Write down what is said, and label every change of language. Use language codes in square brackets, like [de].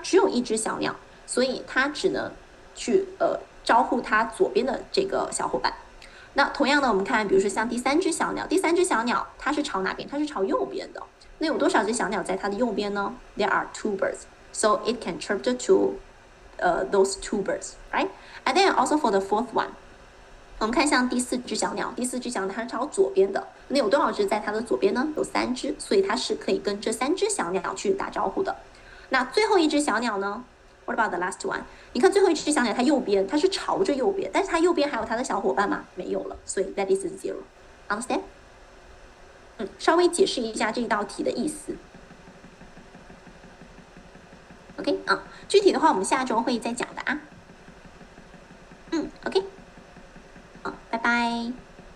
[zh] 只有1只小鸟，所以它只能去招呼它左边的这个小伙伴。那同样的，我们看，比如说像第3只小鸟，第3只小鸟它是朝哪边？它是朝右边的。那有多少只小鸟在它的右边呢？ [en] There are 2 birds, so it can chirp to those 2 birds, right? And then also for the 4th one， [zh] 我们看像第4只小鸟，第4只小鸟它是朝左边的。那有多少只在它的左边呢？有3只，所以它是可以跟这3只小鸟去打招呼的。那最后一只小鸟呢？ [en] What about the last one？ [zh] 你看最后一只小鸟，它右边，它是朝着右边，但是它右边还有它的小伙伴吗？没有了，所以 [en] that is 0。 Understand？ [zh] 稍微解释一下这道题的意思。 OK， 具体的话我们下周会再讲的啊。OK， 拜拜。